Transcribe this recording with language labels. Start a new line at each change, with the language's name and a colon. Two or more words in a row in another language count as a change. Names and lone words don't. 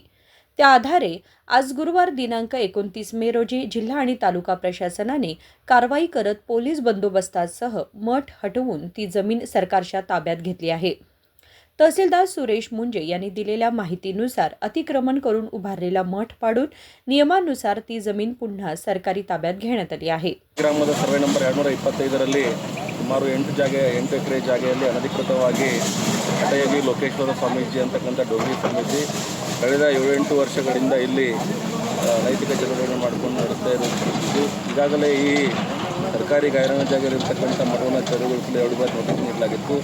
Marathi: त्या आधारे आज गुरुवार दिनांक 29 मे रोजी जिल्हा आणि तालुका प्रशासनाने कारवाई करत पोलीस बंदोबस्तासह मठ हटवून ती जमीन सरकारच्या ताब्यात घेतली आहे। तहसीलदार सुरेश मुंजे यांनी दिलेल्या माहितीनुसार अतिक्रमण करून उभारलेला मठ पाडून नियमानुसार ती जमीन पुन्हा सरकारी ताब्यात घेण्यात आली आहे।
Kannada: ಗ್ರಾಮದ ಸರ್ವೆ ನಂಬರ್ 225ರಲ್ಲಿ ಸುಮಾರು 8 ಎಕರೆ ಜಾಗೆಯಲ್ಲಿ ಅನಧಿಕೃತವಾಗಿ ಅಟೆಯಾಗಿ ಲೋಕೇಶ್ವರ ಸ್ವಾಮೀಜಿ ಅಂತಕ್ಕಂಥ ಡೋಂಗಿ ಸ್ವಾಮೀಜಿ ಕಳೆದ 7-8 ವರ್ಷಗಳಿಂದ ಇಲ್ಲಿ ನೈತಿಕ ಚಟುವಟಿಕೆಗಳನ್ನು ಮಾಡಿಕೊಂಡು ನಡೆಸ್ತಾ ಇರುವುದು। ಈಗಾಗಲೇ ಈ ಸರ್ಕಾರಿ ಗಾಯರಾನ ಜಾಗದಲ್ಲಿರ್ತಕ್ಕಂಥ ಮಠವನ್ನು ತೆರವುಗೊಳಿಸಲು 2 ಬಾರಿ ನೋಟಿಸ್ ನೀಡಲಾಗಿತ್ತು।